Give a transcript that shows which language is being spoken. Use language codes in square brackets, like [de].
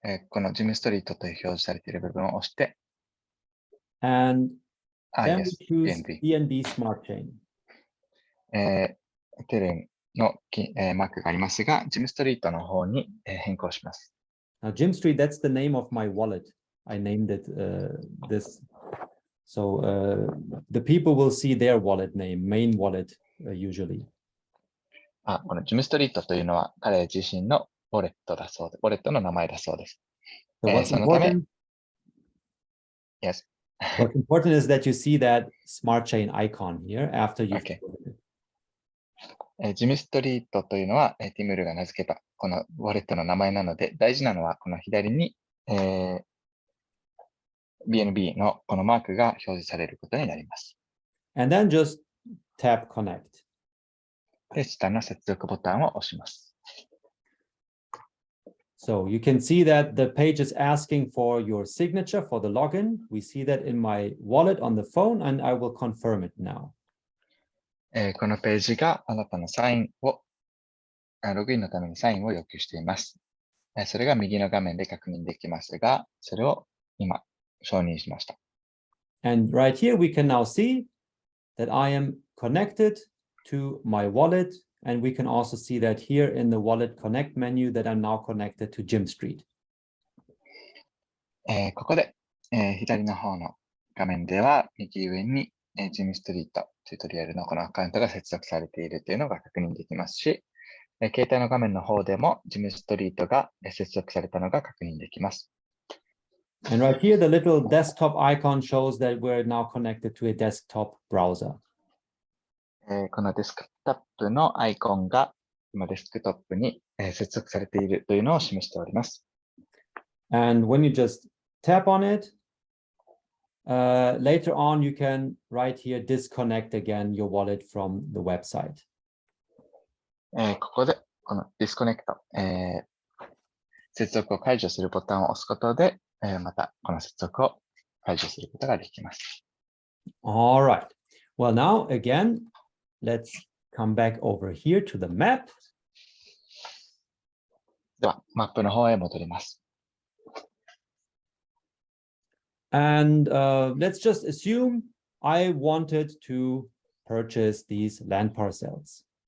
[ja] このジムストリートという表示されている部分を押して、 [en] and then yes, we choose BNB Smart Chain. [ja] エテルのマークがありますが、ジムストリートの方に変更します。 [en] Now, GYMSTREET, that's the name of my wallet. I named it this. So the people will see their wallet name, main wallet, usually. [ja] このジムストリートというのは彼自身のウォレットの名前だそうです。そのため、 [en] yes. What's important is that you see that smart chain icon here after you. Okay. [ja] ジムストリートというのは、ティムールが名付けたこのウォレットの名前なので、大事なのはこの左に、BNB のこのマークが表示されることになります。 [en] And then just tap connect. [ja] で、下の接続ボタンを押します。 [en] So you can see that the page is asking for your signature for the login. We see that in my wallet on the phone, and I will confirm it now. [ja] このページがあなたのサインを、ログインのためにサインを要求しています。それが右の画面で確認できますが、それを今承認しました。 [en] And right here, we can now see that I am connected to my wallet. And we can also see that here in the Wallet Connect menu that I'm now connected to GYMSTREET. [ja] ここで、左の方の画面では右上に、GYMSTREET チュートリアルのこのアカウントが接続されているというのが確認できますし、携帯の画面の方でも GYMSTREET が接続されたのが確認できます。 [en] And right here, the little desktop icon shows that we're now connected to a desktop browser. [ja] このデスクトップのアイコンが今デスクトップに接続されているというのを示しております。 [en] And when you just tap on it, later on you can right here disconnect again your wallet from the website. [ja] ここでこのディスコネクト、接続を解除するボタンを押すことで、またこの接続を解除することができます。 [en] All right. Well, now again, let's come back over here to the map. [ja] では、マップの方へ戻ります。 [en] And let's just assume I wanted to purchase these land parcels.